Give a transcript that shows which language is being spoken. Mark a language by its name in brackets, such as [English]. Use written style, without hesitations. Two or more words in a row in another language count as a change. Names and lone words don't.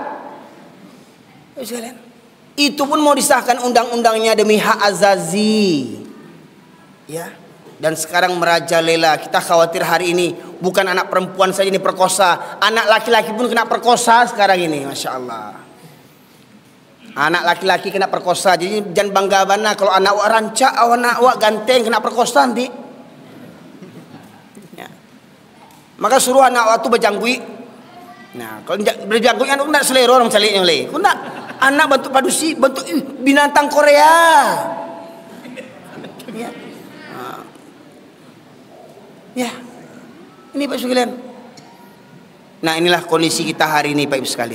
[Indonesian] Itu pun mau disahkan undang-undangnya demi hak azazi. Ya. Dan sekarang merajalela. Kita khawatir hari ini bukan anak perempuan saja ini perkosa, anak laki-laki pun kena perkosa sekarang ini, [Arabic] masya Allah. [Indonesian] Anak laki-laki kena perkosa. [Minangkabau] Jadi jangan bangga bana kalau anak awak rancak, anak awak ganteng kena perkosa nanti. Ya. Maka suruh anak awak tu berjanggui. Nah, kalau berjanggui anak nak selera orang caliknya oleh. Kau nak anak bentuk padusi, bentuk binatang Korea. [Indonesian] Ya. Ya, ini Pak Ibu sekalian. Nah, inilah kondisi kita hari ini Pak Ibu sekalian.